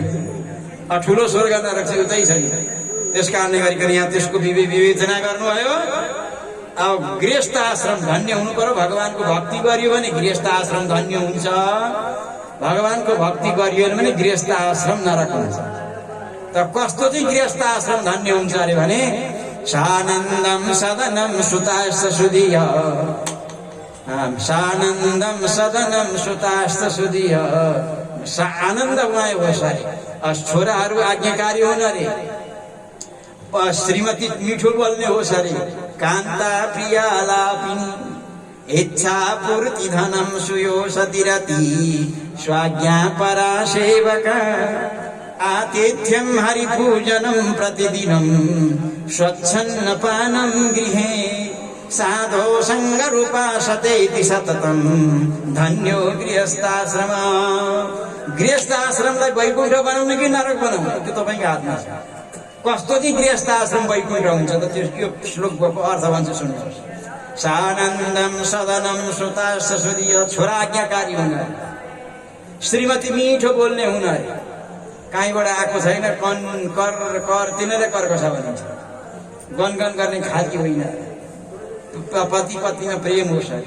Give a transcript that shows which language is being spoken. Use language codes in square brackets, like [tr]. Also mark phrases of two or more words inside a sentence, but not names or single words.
[ne] ठुलो स्वर्ग नरक चाहिँ उतै छ नि। त्यस कारणले गरिकन यहाँ त्यसको विवेचना गर्नुभयो। अब गृहस्थ आश्रम धन्य हुनु पर्यो। भगवानको भक्ति गरियो भने गृहस्थ आश्रम धन्य हुन्छ, भगवानको भक्ति गरियो भने गृहस्थ आश्रम नरक हुन्छ। त कस्तो चाहिँ गृहस्थ आश्रम धन्य हुन्छ अरे भने [sa] सानन्दम सदनम सुताश्च सुधिय, सानन्दम सदनम सुताश्च सुधिय। [ne] आनन्दमय होस् अरे, छोराहरू आज्ञाकारी हुन् अरे, श्रीमती मिठो बोल्ने होस् अरे, [sa] कान्ता प्रियालापिनी इच्छा पूर्ति धनम सुयो सतिरति स्वाज्ञा परा सेवका आतिथ्यम हरिपूजनम प्रतिदिनम स्वच्छन्न पानम गृहे साधो संग रूपासते सततम धन्यो गृहस्थाश्रम। [ne] गृहस्थाश्रमलाई वैकुण्ठ बनाउने कि नरक बनाउने त्यो तपाईँको हातमा छ। कस्तो चाहिँ गृहस्थाश्रम वैकुण्ठ हुन्छ त त्यो श्लोकको अर्थ भन्छ सुन्नुहोस्। [sa] सानन्दम सदनम सुताश्च सुधिय, [ne] छोरा आज्ञाकारी हुन, श्रीमती मिठो बोल्ने हुन अरे, कहीँबाट आएको छैन, कर तिनीहरूले कर कसा भनिन्छ, गनगन गर्ने खालकी होइन, पति पत्नीमा प्रेम होस् अरे।